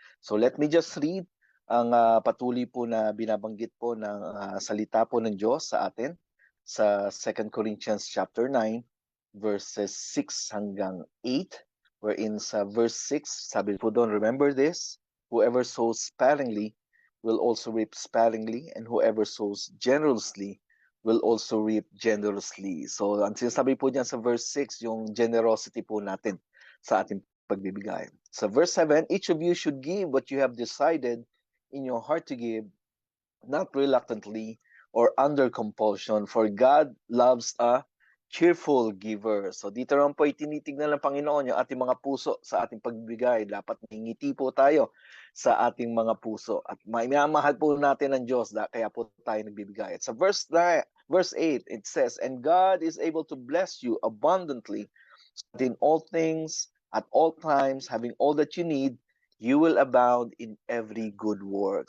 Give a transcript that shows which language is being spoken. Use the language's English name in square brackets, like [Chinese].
[English] So let me just read [Filipino] ang patuloy po na binabanggit po ng salita po ng Diyos sa atin sa 2 Corinthians chapter 9 verses 6 hanggang 8. [English] Wherein [Filipino] sa verse 6, sabi po doon, [English] "Remember this, whoever sows sparingly will also reap sparingly, and whoever sows generously will also reap generously." [Filipino] So, ang sinasabi po diyan sa verse 6, yung generosity po natin sa ating pagbibigay. Sa verse 7, [English] "Each of you should give what you have decided in your heart to give, not reluctantly or under compulsion, for God loves a cheerful giver. [Filipino] So dito naman po itinitignan ng Panginoon yung ating mga puso sa ating pagbibigay. Dapat ngingiti po tayo sa ating mga puso. At minamahal po natin ang Diyos, kaya po tayo nagbibigay. At sa verse 8, [English] it says, "And God is able to bless you abundantly so that in all things, at all times, having all that you need, you will abound in every good work."